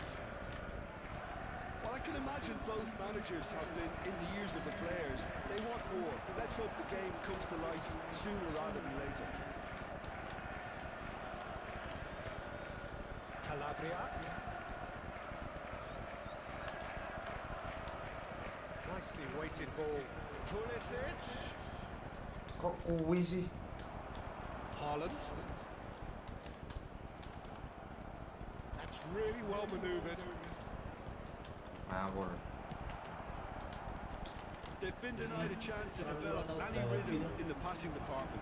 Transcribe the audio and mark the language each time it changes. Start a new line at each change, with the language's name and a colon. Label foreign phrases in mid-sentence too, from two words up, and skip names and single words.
English: Well, I can imagine both managers have been in the ears of the players. They want more. Let's hope the game comes to life sooner rather than later. Calabria. Nicely weighted ball. Pulisic.
Javanese: Kok kuwi sih?
English: Haaland. That's really well manoeuvred.
Javanese: Ngawur.
English: They've been denied a chance to develop any rhythm in the passing department.